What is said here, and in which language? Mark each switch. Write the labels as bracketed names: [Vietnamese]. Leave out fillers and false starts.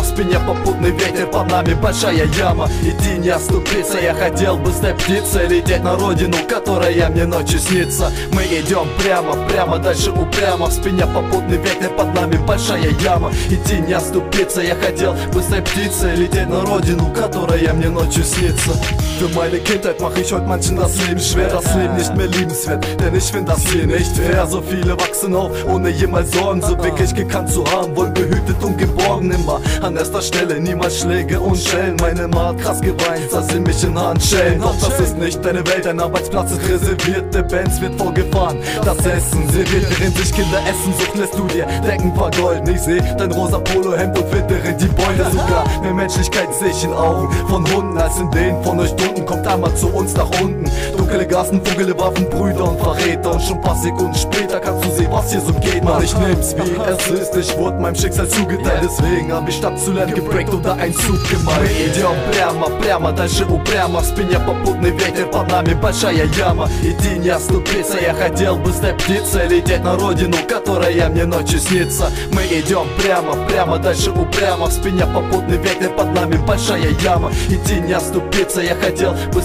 [Russian] В спине попутный ветер, под нами большая яма. Идти не оступиться, я хотел бы стать птицей, лететь на родину, которая мне ночью снится. Мы идем прямо, прямо, дальше упрямо. В спине попутный ветер, под нами большая яма. Идти не оступиться, я хотел бы stать птицей, lететь на родину, которая мне nocью снится. [German] Für meine Kindheit mach ich heute manchen das Leben schwer, das Leben nicht mehr liebenswert, denn ich find das hier nicht fair. So viele wachsen auf, ohne jemals Sorgen so wirklich gekannt zu haben, wohl behütet und geborgen. Immer an erster Stelle, niemals Schläge und Schellen. Meine Mama hat krass geweint, dass sie mich in Handschellen. Doch das ist nicht deine Welt, dein Arbeitsplatz ist reserviert, der Benz wird vorgefahren, das Essen serviert, während sich Kinder essen, sucht lässt du dir Decken vergolden. Ich seh dein rosa Polohemd und wittere die Beute. Sogar mehr Menschlichkeit seh ich in Augen von Hunden als in denen von euch Dunden. Kommt einmal zu uns nach unten. Dunkle Gassen, dunkle Waffen, Brüder und Verräter. Und schon paar Sekunden später kannst du sehen, was hier so geht. Mann, ich nehm's wie es ist, ich wurde meinem Schicksal zugeteilt. Deswegen hab ich statt zu lernen gebreakt oder einen Zug gemacht. [Russian] Мы идем прямо, прямо, дальше упрямо. В спине попутный ветер, под нами большая яма. Идти не оступиться, я хотел бы стать птицей, лететь на родину, которая мне ночью снится. Мы идем прямо, прямо, дальше упрямо. В спине попутный ветер, под нами большая яма. Идти не оступиться, я хотел бы